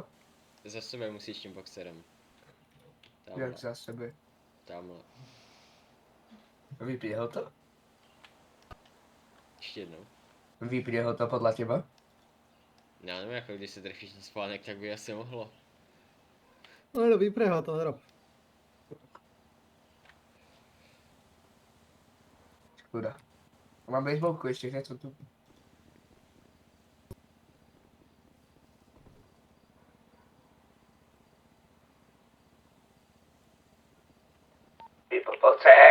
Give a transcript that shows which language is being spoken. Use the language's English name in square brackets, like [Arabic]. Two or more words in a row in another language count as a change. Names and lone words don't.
[Czech] Za sebe musíš tím boxerem. Tamhle, Jak za sebe? tamhle. [Slovak] Vypne ho to? [Czech] Ještě jednou. [Slovak] Vypne ho to podľa teba? [Czech] Já nevím, jako když se trefíš na spánek, tak by asi mohlo. [Slovak] No, vypre ho to, rob. Škoda. Mám baseballku ešte, keď som tu. Poď sem.